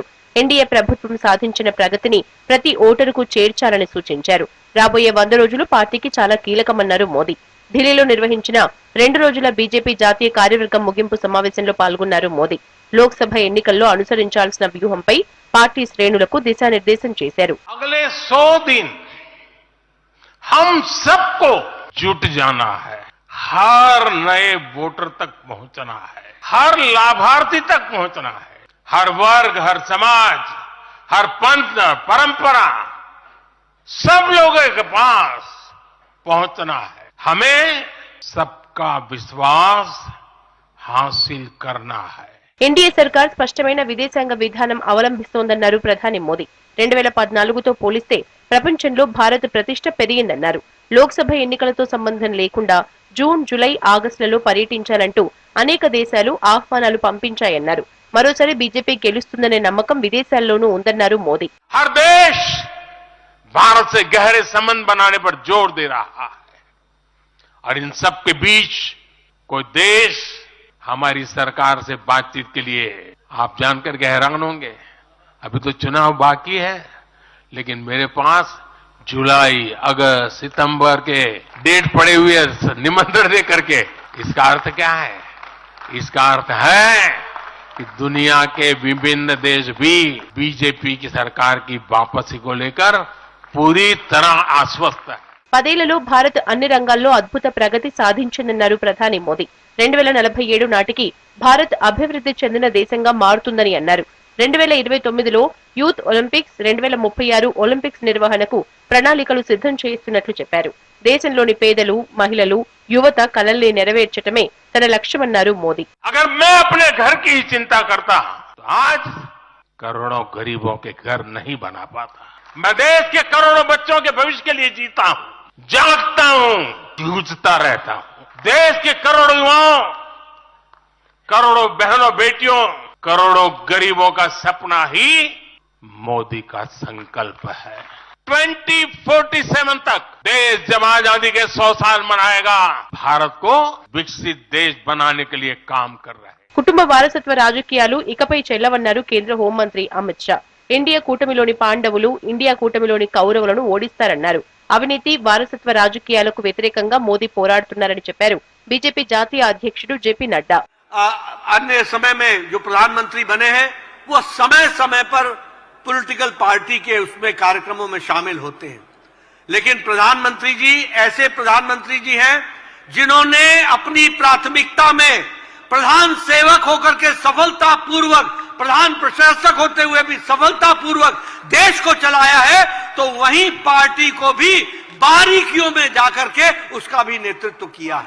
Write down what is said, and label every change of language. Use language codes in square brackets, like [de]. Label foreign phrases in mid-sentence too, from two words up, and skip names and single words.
[te] ఎన్డీఏ ప్రభుత్వం సాధించిన ప్రగతిని ప్రతి ఓటరుకు చేర్చాలని సూచించారు. రాబోయే 100 రోజులు పార్టీకి చాలా కీలకమన్నారు మోదీ. ఢిల్లీలో నిర్వహించిన 2 రోజుల బీజేపీ జాతీయ కార్యవర్గం ముగింపు సమావేశంలో పాల్గొన్నారు మోదీ. లోక్సభ ఎన్నికల్లో అనుసరించాల్సిన వ్యూహంపై పార్టీ శ్రేణులకు దిశానిర్దేశం చేశారు. [hi] हम सबको जुट जाना है, हर नए वोटर तक पहुंचना है, हर लाभार्थी तक पहुंचना है, हर वर्ग, हर समाज, हर पंथ, परंपरा, सब लोगों के पास पहुंचना है. हमें सबका विश्वास हासिल करना है. [te] ఎన్డీఏ సర్కార్ స్పష్టమైన విదేశాంగ విధానం అవలంబిస్తోందన్నారు ప్రధాని మోదీ. 2014తో పోలిస్తే ప్రపంచంలో భారత్ ప్రతిష్ట పెరిగిందన్నారు. లోక్సభ ఎన్నికలతో సంబంధం లేకుండా జూన్, జూలై, ఆగస్టులలో పర్యటించాలంటూ అనేక దేశాలు ఆహ్వానాలు పంపించాయన్నారు. మరోసారి బీజేపీ గెలుస్తుందనే నమ్మకం విదేశాల్లోనూ ఉందన్నారు మోదీ. [hi] हर देश भारत से गहरे संबंध बनाने पर जोर दे रहा है और इन सब के बीच कोई देश हमारी सरकार से बातचीत के लिए, आप जानकर के हैरान होंगे, अभी तो चुनाव बाकी है, लेकिन मेरे पास जुलाई, अगस्त, सितंबर के डेट पड़े हुए निमंत्रण दे करके. इसका अर्थ क्या है? इसका अर्थ है कि दुनिया के विभिन्न देश भी बीजेपी की सरकार की वापसी को लेकर पूरी तरह आश्वस्त है. [te] 10 ఏళ్లలో భారత్ అన్ని రంగాల్లో అద్భుత ప్రగతి సాధించిందన్నారు ప్రధాని మోదీ. 2047 నాటికి భారత్ అభివృద్ధి చెందిన దేశంగా మారుతుందని అన్నారు. 2029లో యూత్ ఒలింపిక్స్, 2036 ఒలింపిక్స్ నిర్వహణకు ప్రణాళికలు సిద్ధం చేస్తున్నట్లు చెప్పారు. దేశంలోని పేదలు, మహిళలు, యువత కలల్ని నెరవేర్చటమే తన లక్ష్యమన్నారు మోదీ. [hi] అగర్ मैं अपने घर की चिंता करता तो आज करोड़ों गरीबों के घर नहीं बना पाता. मैं देश के करोड़ों बच्चों के भविष्य के लिए जीता हूं, जागता हूं, जूझता रहता हूं. देश के करोड़ों युवाओं, करोड़ों बहनों बेटियों, करोड़ों गरीबों का सपना ही मोदी का संकल्प है. 2047 तक देश जब आजादी के 100 साल मनाएगा, भारत को विकसित देश बनाने के लिए काम कर रहे हैं. [te] కుటుంబ వారసత్వ రాజకీయాలు ఇకపై చెల్లవన్నారు కేంద్ర హోంమంత్రి అమిత్ షా. ఇండియా కూటమిలోని పాండవులు ఇండియా కూటమిలోని కౌరవులను ఓడిస్తారన్నారు. అవినీతి, వారసత్వ రాజకీయాలకు వ్యతిరేకంగా మోదీ పోరాడుతున్నారని చెప్పారు బీజేపీ జాతీయ అధ్యక్షుడు జేపీ నడ్డా. [hi] अन्य समय में जो प्रधानमंत्री बने हैं वो समय समय पर [en] political party [hi] के उसमें कार्यक्रमों में शामिल होते हैं, लेकिन प्रधानमंत्री जी ऐसे प्रधानमंत्री जी हैं जिन्होंने अपनी प्राथमिकता में प्रधान सेवक होकर के सफलतापूर्वक, प्रधान प्रशासक होते हुए भी सफलतापूर्वक देश को चलाया है, तो वहीं पार्टी को भी बारीकियों में जाकर के उसका भी नेतृत्व किया है.